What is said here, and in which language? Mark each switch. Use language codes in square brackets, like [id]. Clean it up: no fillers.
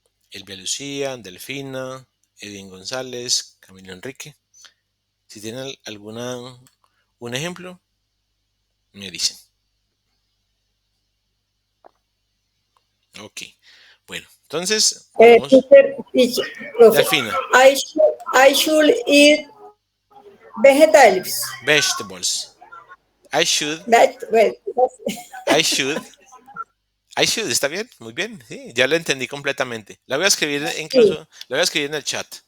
[es] Elvia Lucía, Delfina, Edwin González, Camilo Enrique. Si tienen un ejemplo, me dicen. Ok. Bueno, entonces podemos. Profe, Delfina, [en] I should eat vegetables. vegetables. I should, Well, I should, I should, [es] ¿está bien? Muy bien, sí, ya lo entendí completamente. La voy a escribir incluso, sí. la voy a escribir en el chat.